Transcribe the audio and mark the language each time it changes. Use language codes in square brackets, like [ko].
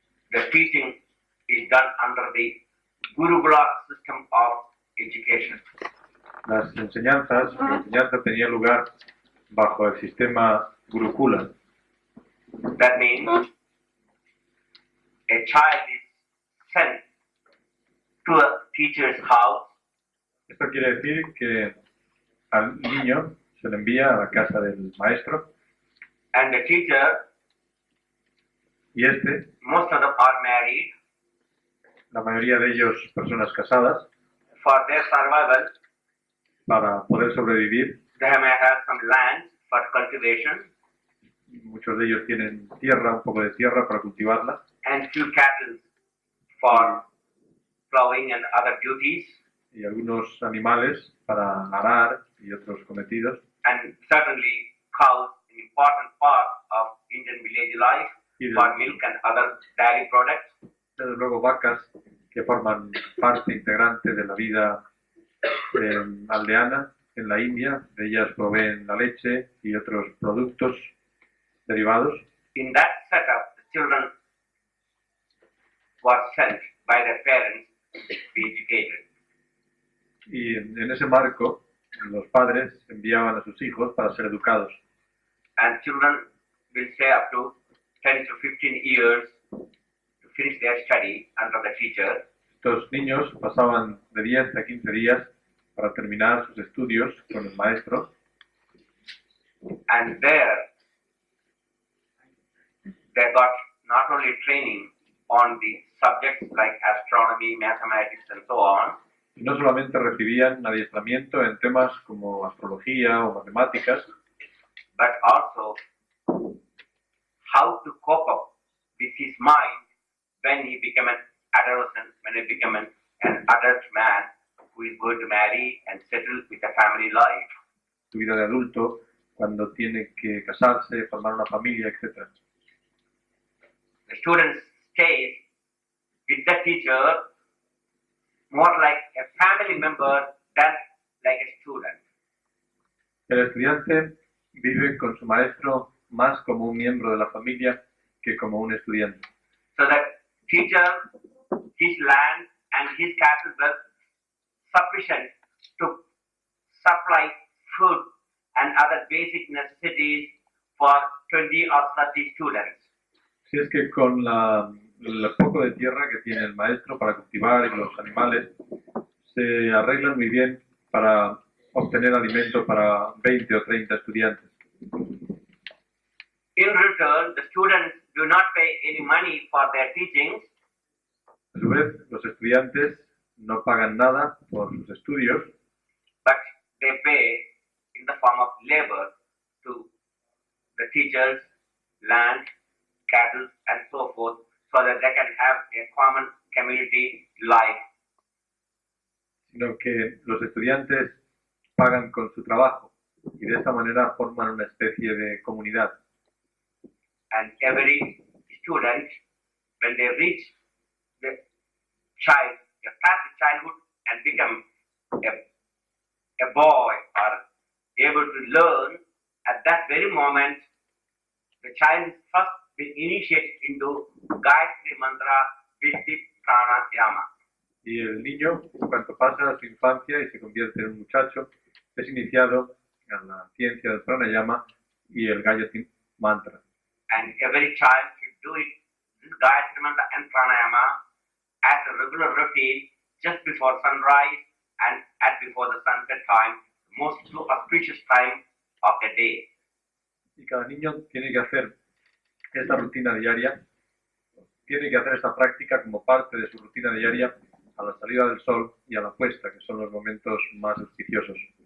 [en] the teaching is done under the Gurukula system of education. [es] la enseñanza tenía lugar bajo el sistema Gurukula. [en] That means a child is sent to a teacher's house [es] Esto quiere decir que al niño se le envía a la casa del maestro [en] and the teacher, [es] y [en] most of them are married. [es] la mayoría de ellos personas casadas, [en] For their survival, [es] para poder sobrevivir. [en] they may have some land for cultivation [es] Muchos de ellos tienen tierra, un poco de tierra para cultivarla [en] and few cattle for plowing and other duties, [es] y algunos animales para arar y otros cometidos. [en] and certainly cows, an important part of Indian village life for milk and other dairy products. [es] Desde luego vacas que forman parte integrante de la vida aldeana en la India. De ellas proveen la leche y otros productos derivados. [en] In that setup, the children were sent by their parents to be educated. [es] Y en ese marco, los padres enviaban a sus hijos para ser educados. [en] And children will stay up to 10 to 15 years to finish their study under the teacher. [es] Estos niños pasaban de 10 a 15 días para terminar sus estudios con el maestro. [en] And there, they got not only training on the subjects like astronomy, mathematics, and so on, [es] Y no solamente recibían adiestramiento en temas como astrología o matemáticas, [en] but also how to cope up with his mind when he became an adolescent, when he became an adult man who is going to marry and settle with a family life. [es] su vida de adulto, cuando tiene que casarse, formar una familia, etc. [en] The student stays with the teacher more like a family member than like a student. [es] El estudiante vive con su maestro más como un miembro de la familia que como un estudiante. [en] So that teacher, his land and his cattle were sufficient to supply food and other basic necessities for 20 or 30 students. [es] Si es que con el poco de tierra que tiene el maestro para cultivar y los animales, se arreglan muy bien para obtener alimento para 20 o 30 estudiantes. [en] In return, the students do not pay any money for their teachings, [es] A su vez, los estudiantes no pagan nada por sus estudios, [en] but they pay in the form of labor to teachers land, cattle, and so forth, so that they can have a common community life. [es] Sino que los estudiantes pagan con su trabajo y de esta manera forman una especie de comunidad. [en] And every student, when they reach the child, they pass the childhood and become a boy or able to learn, at that very moment, the child is first being initiated into Gayatri Mantra Vidhi Pranayama. [es] Y el niño, en cuanto pasa su infancia y se convierte en un muchacho, es iniciado en la ciencia del pranayama y el Gayatri Mantra. [en] And every child should do it, this Gayatri Mantra and Pranayama, as a regular routine, just before sunrise and at before the sunset time, most auspicious time of the day. [es] Y cada niño tiene que hacer esta rutina diaria, tiene que hacer esta práctica como parte de su rutina diaria a la salida del sol y a la puesta, que son los momentos más auspiciosos.